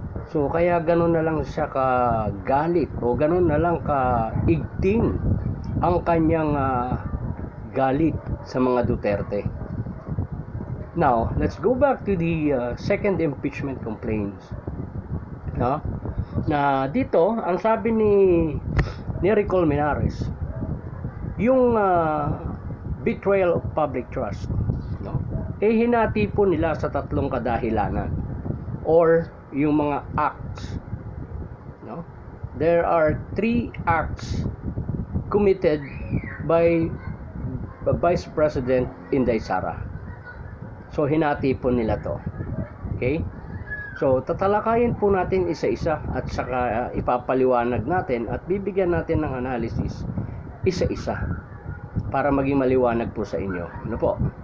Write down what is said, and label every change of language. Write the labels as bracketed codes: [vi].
[tl] So kaya ganoon na lang siya kagalit o ganoon na lang kaigting ang kanyang galit sa mga Duterte. [en] Now, let's go back to the second impeachment complaints. [tl] No? Na dito, ang sabi ni Nery Colmenares, yung betrayal of public trust, no? Hinati po nila sa tatlong kadahilanan or yung mga acts, no? [en] There are 3 acts committed by Vice President Inday Sara. [tl] So hinati po nila to. Okay? So, tatalakayin po natin isa-isa at saka ipapaliwanag natin at bibigyan natin ng analysis isa-isa para maging maliwanag po sa inyo. Ano po?